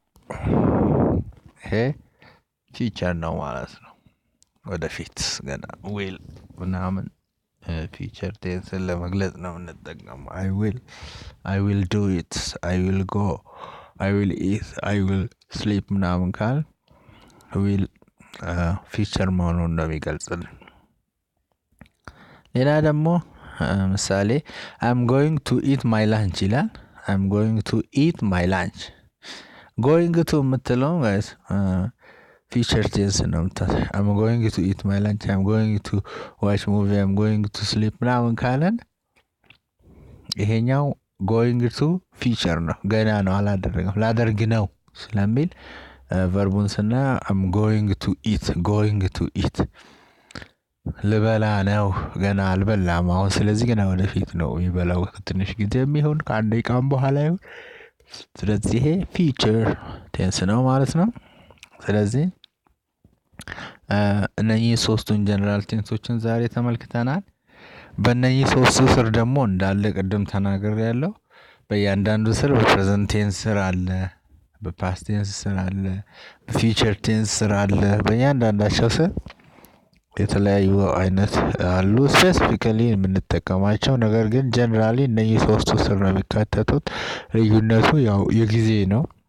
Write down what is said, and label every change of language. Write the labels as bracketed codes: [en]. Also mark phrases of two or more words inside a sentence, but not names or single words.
[am] ይሄ ፊቸር ነው ማለት ነው። ወደፊት ገና ዊል ምናምን [en] future tense [am] ለመግለጽ ነው የምንጠቀመው። [en] I will do it, I will go, I will eat, I will sleep [am] ምናምን ካል [en] will future [am] መሆኑን እንደሚገልጽልን። ሌላ ደግሞ ምሳሌ [en] I'm going to eat my lunch [am] ይላል። [en] I'm going to eat my lunch going to [am] የምትለው guys [en] future tense [am] ነው። [en] I'm going to eat my lunch, I'm going to watch movie, I'm going to sleep [am] ምናምን ካለን ይሄኛው [en] going to future [am] ነው፣ ገና ነው አላደረገም፣ ላደርግ ነው ስለሚል ቨርቡን ስና [en] I'm going to eat [am] ልበላ ነው ገና አልበላም አሁን ስለዚህ ገና ወደፊት ነው የሚበላው ትንሽ ጊዜም ይሁን ከአንድ ደቂቃም በኋላ ይሁን ስለዚህ ይሄ [en] future tense [am] ነው ማለት ነው ስለዚህ እነኚህ ሶስቱን ጀነራል ቴንሶችን ዛሬ ተመልክተናል በእነኚህ ሶስቱ ስር ደግሞ እንዳለ ቅድም ተናግሬያለሁ በእያንዳንዱ ስር በፕሬዘንት ቴንስ ስር አለ በፓስት ቴንስ ስር አለ በፊውቸር ቴንስ ስር አለ በእያንዳንዳቸው ስር የተለያዩ አይነት አሉ ስፔሲፊካሊ የምንጠቀማቸው ነገር ግን ጀነራሊ እነኚህ ሶስቱ ስር ነው የሚካተቱት ልዩነቱ ያው የጊዜ ነው